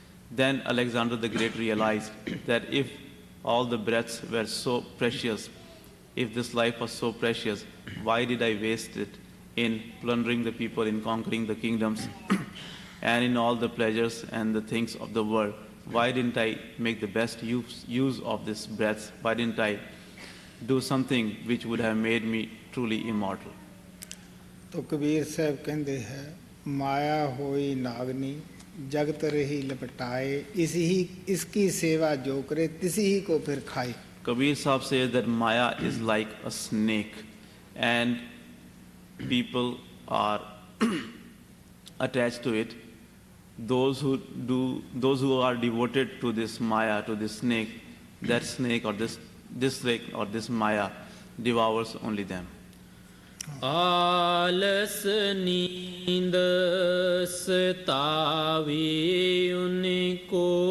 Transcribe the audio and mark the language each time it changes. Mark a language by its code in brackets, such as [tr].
[en] Then Alexander the Great realized that if all the breaths were so precious, if this life was so precious, why did I waste it in plundering the people, in conquering the kingdoms, and in all the pleasures and the things of the world? Why didn't I make the best use of this breath? Why didn't I do something which would have made me truly immortal? [hi] तो कबीर साहब कहते हैं माया होई नागनी जगत रही लपटाए इसकी सेवा जो करे तिसी ही को फिर खाए. [en] Kabir Sahib says that Maya is like a snake, and people are attached to it. Those who are devoted to this Maya, to this snake, that snake or this snake or this Maya devours only them. [hi] आलस नींद सतावे उनको